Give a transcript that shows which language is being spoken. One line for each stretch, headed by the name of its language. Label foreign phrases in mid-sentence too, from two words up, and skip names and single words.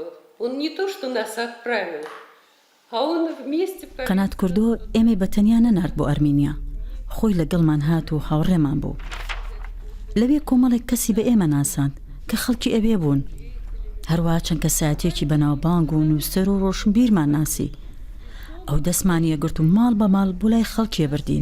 Russian: Он не то, что нас отправил, а он вместе поехал.
Central Kurdish: قەنات کوردۆ ئێمەی بەتەنیا نەنارد بۆ ئەرمینیا. خۆی لەگەڵمان هات و هاوڕێمان بوو. لەوێ کۆمەڵێک کەسی بە ئێمە ناساند کە خەڵکی ئەوێ بوون. هەروەها چەند کەسایەتێکی بەناوبانگ و نووسەر و ڕۆشنبیرمان ناسی. ئەو دەستمانی ئەگرت و ماڵ بە ماڵ بۆ لای خەڵکی بردین.